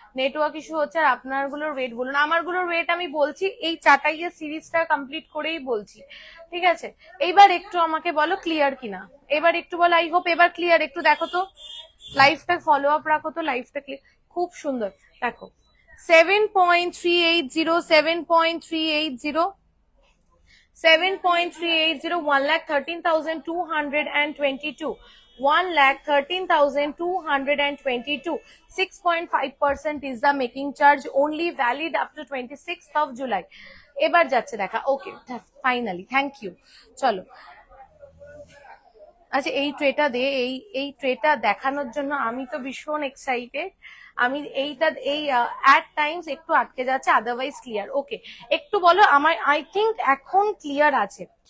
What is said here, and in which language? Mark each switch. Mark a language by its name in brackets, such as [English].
[Bangla] Network issue হচ্ছে, আর আপনার গুলোর ওয়েট বলুন। আমার গুলোর ওয়েট আমি বলছি এই চাটাইয়ের সিরিজটা কমপ্লিট করেই বলছি, ঠিক আছে? এইবার একটু আমাকে বলো ক্লিয়ার কিনা, এবার একটু বলো, [English] I hope [Bangla] এবার ক্লিয়ার। একটু দেখো তো লাইফটা, ফলো আপ রাখো তো লাইফটা ক্লিয়ার, খুব সুন্দর দেখো। [English] 7.380 7.380 7.380 1,13,222 1,13,222 6.5% is the making charge, only valid up to 26th of July। [Bangla] এবার যাচ্ছে দেখা, [English] Okay finally, thank you. [Bangla] চলো আচ্ছা এই ট্রেটা দে, এই ট্রেটা দেখানোর জন্য আমি তো ভীষণ এক্সাইটেড। আমি এইটা এই অ্যাট টাইমস একটু আটকে যাচ্ছে, [English] Otherwise clear. [Bangla] ওকে একটু বলো আমার, [English] I think [Bangla] এখন ক্লিয়ার আছে।